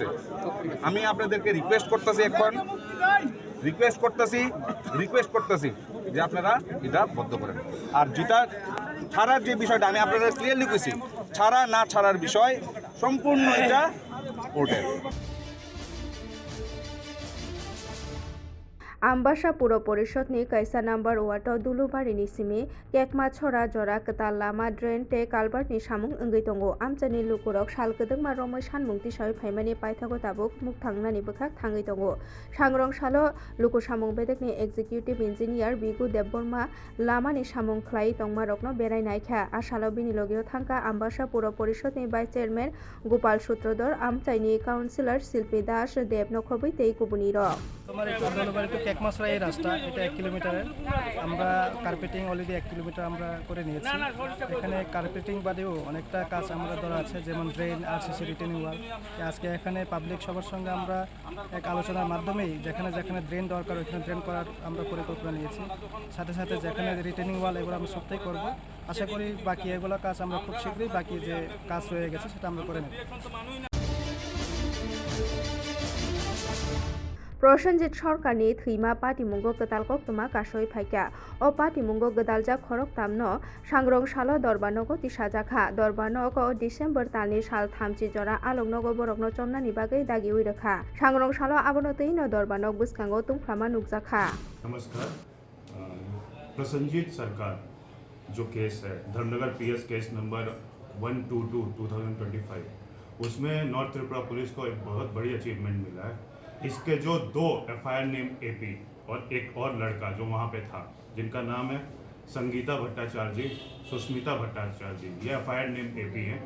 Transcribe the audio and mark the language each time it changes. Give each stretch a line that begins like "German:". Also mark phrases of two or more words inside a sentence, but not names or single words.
Bangla: আমি আপনাদেরকে রিকোয়েস্ট করতেছি যে আপনারা এটা বদ্ধ করেন। আর যেটা ছাড়ার যে বিষয়টা আমি আপনাদের ক্লিয়ারলি কইছি, ছাড়া না ছাড়ার বিষয় সম্পূর্ণ এটা কোর্টের।
Kok Borok: आम्बासा पुर परिषदनि कायसा नम्बर वार्ड दुलुबारिनि सिमी केकमा छरा जरा कताल लामा ड्रेन ते कालबारनि सामुं ओंगै दंगो आमचानि लुकुरक सालगोदोंमा रमै सानमुं तिसाय फाइमानि पाइथागो ताबुक मुक्थांनानि बोखाक थाङै दंगो सांग्रं सालो लुकु सामुं बेदेकनि
English: executive engineer
Kok Borok: बिगु देबबर्मा लामानि सामुं ख्लाय तंमा रकनो बेरायनायखा आसालो बिनि लगियाव थांका आम्बासा पुर परिषदनि
English: vice chairman
Kok Borok: गोपाल सूत्रधर आमचाइनि काउन्सिलर शिल्पी दास देबनो खबै तेई गुबुनि रक
Bangla: কেকমাছড়া এই রাস্তা, এটা 1 কিলোমিটারের। আমরা
English: carpeting already
Bangla: 1 কিলোমিটার আমরা করে নিয়েছি। এখানে কার্পেটিং বাদেও অনেকটা কাজ আমরা ধরা আছে, যেমন ড্রেন,
English: RCC retaining wall.
Bangla: আজকে এখানে পাবলিক সবার সঙ্গে আমরা এক আলোচনার মাধ্যমেই যেখানে যেখানে ড্রেন দরকার ওইখানে ড্রেন করার আমরা পরিকল্পনা নিয়েছি। সাথে সাথে যেখানে
English: retaining wall
Bangla: এগুলো আমরা সবটাই করব। আশা করি বাকি এগুলো কাজ আমরা খুব শীঘ্রই, বাকি যে কাজ রয়ে গেছে সেটা আমরা করে নেব।
Kok Borok: प्रसेनजित सरकारनि थैमा पाटिमुंगो गदाल कक्तमा कासय फाइका अ पाटिमुंगो गदालजा खरक तामनो सांग्रं सालो दरबानगो तिसाजाखा दरबानगो डिसेम्बर तालनि साल 30 जरा आलंगनगो बरकनो चमनानि बागै दागि उइरखा सांग्रं सालो आबनो तैनो दरबानग बुसकांगो तुंफ्लामा नुकजाखा।
Hindi: नमस्कार, प्रसन्नजीत सरकार जो केस है धर्मनगर
English: PS case number
Hindi: 122/2025 उसमें नॉर्थ त्रिपुरा पुलिस को एक बहुत बड़ी अचीवमेंट मिला है। इसके जो 2
English: FIR name AP
Hindi: और एक और लड़का जो वहाँ पे था जिनका नाम है संगीता भट्टाचार्य, सुष्मिता भट्टाचार्य, ये
English: FIR name AP
Hindi: हैं।